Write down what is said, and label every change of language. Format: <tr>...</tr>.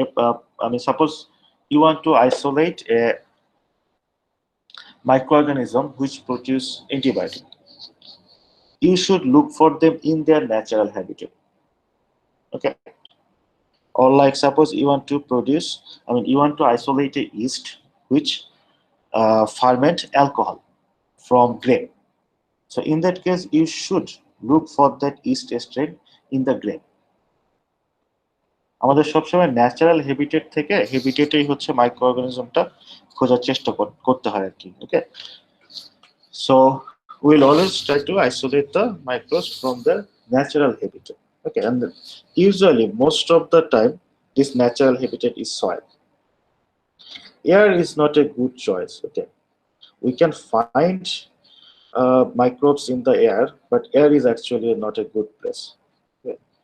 <en>if I mean, suppose you want to isolate a microorganism which produce antibiotic, you should look for them in their natural habitat. Okay. Or like suppose you want to produce, I mean, you want to isolate a yeast which ferment alcohol from grape. So in that case, you should look for that yeast strain in the grape.</en> <bn>আমাদের সবসময় natural habitat থেকে হ্যাবিটেটেই হচ্ছে micro অর্গানিজমটা খোঁজার চেষ্টা করতে হয় আর কি okay so</bn> <en>we'll always try to isolate the microbes from their natural habitat. Okay, and then usually most of the time this natural habitat is soil. Air is not a good choice. Okay, we can find microbes in the air, but air is actually not a good place. Okay.</en>